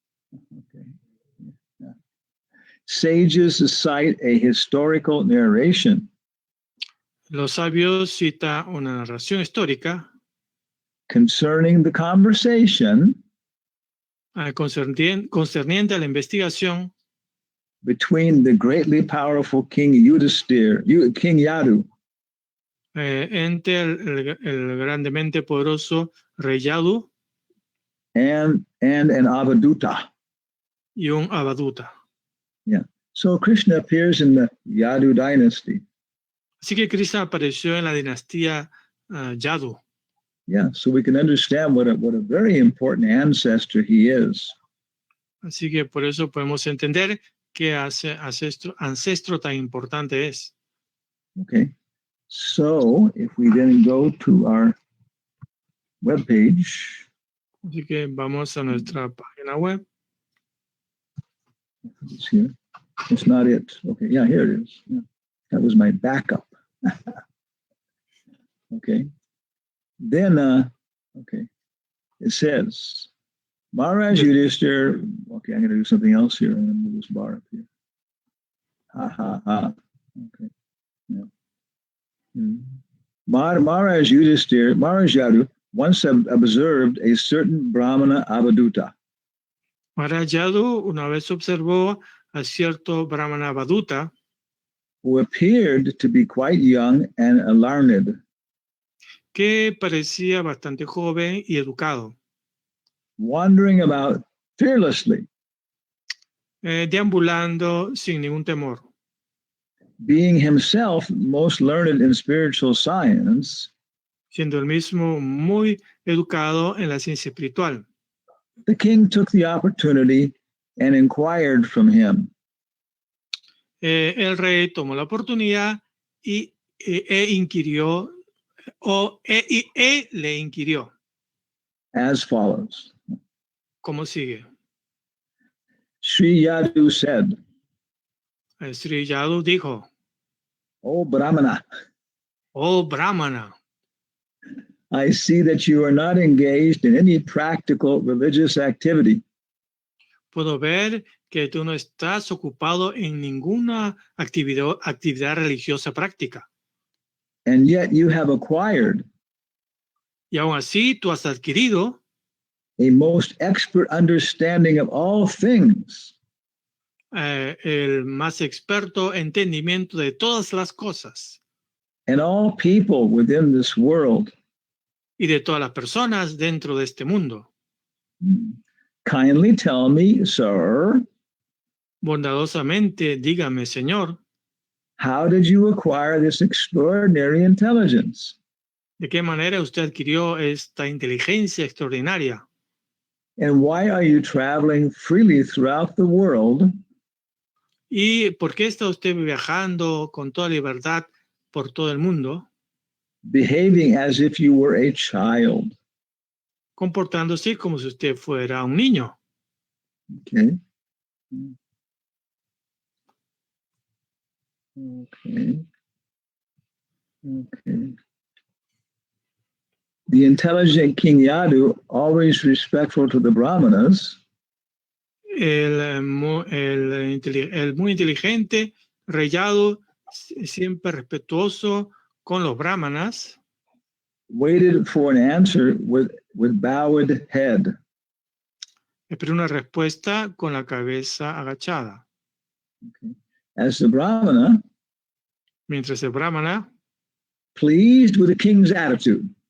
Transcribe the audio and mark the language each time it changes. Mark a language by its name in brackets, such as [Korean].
[English] Okay. Yeah. Sages cite a historical narration. [Spanish] Los sabios citan una narración histórica [English] concerning the conversation [Spanish] concerniente a la investigación [English] between the greatly powerful King King Yadu, [Spanish] entre el grandemente poderoso rey Yadu [English] and an Avaduta. [Spanish] Y un Avaduta. [English] Yeah. So Krishna appears in the Yadu dynasty. [Spanish] Así que Krishna apareció en la dinastía Yadu. [English] Yeah, so we can understand what a very important ancestor he is. [Spanish] Así que por eso podemos entender qué ancestro tan importante es. [English] Okay. So if we then go to our webpage. [Spanish] Así que vamos a nuestra página web. [English] It's here. It's not it. Okay, yeah, here it is. Yeah. That was my backup. Okay. Then, okay, it says, Maharaj Yudhishthira, okay, I'm going to do something else here. I'm going to move this bar up here. Ha, ha, ha. Okay. Yeah. Maharaj Yudhishthira, Maharaj Yadu, once observed a certain Brahmana Avaduta. [Spanish] Maharaj Yadu una vez observó a cierto Brahmana Avaduta [English] who appeared to be quite young and learned. [Spanish] Que parecía bastante joven y educado. [English] Wandering about fearlessly. [Spanish] Deambulando sin ningún temor. [English] Being himself most learned in spiritual science. [Spanish] Siendo el mismo muy educado en la ciencia espiritual. [English] The king took the opportunity and inquired from him. [Spanish] El rey tomó la oportunidad y inquirió le inquirió. [English] As follows. [Spanish] ¿Cómo sigue? [English] Sri Yadu said. [Spanish] Sri Yadu dijo. [English] Oh Brahmana. [Spanish] Oh Brahmana. [English] I see that you are not engaged in any practical religious activity. [Spanish] Puedo ver que tú no estás ocupado en ninguna actividad religiosa práctica. [English] And yet you have acquired. [Spanish] Y aún así tú has adquirido. [English] A most expert understanding of all things. [Spanish] El más experto entendimiento de todas las cosas. [English] And all people within this world. [Spanish] Y de todas las personas dentro de este mundo. [English] Kindly tell me, sir. [Spanish] Bondadosamente, dígame, Señor. [English] How did you acquire this extraordinary intelligence? [Spanish] ¿De qué manera usted adquirió esta inteligencia extraordinaria? [English] And why are you traveling freely throughout the world? [Spanish] ¿Y por qué está usted viajando con toda libertad por todo el mundo? [English] Behaving as if you were a child. [Spanish] Comportándose como si usted fuera un niño. [English] Okay. Okay. Okay. The intelligent King Yadu, always respectful to the Brahmanas. [Spanish] El muy inteligente rey Yadu, siempre respetuoso con los brahmanas. [English] Waited for an answer with bowed head. [Spanish] Espera una respuesta con la cabeza agachada. [English] Okay. As the Brahmana, [Spanish] Mientras el brahmana, [English] pleased with the king's attitude,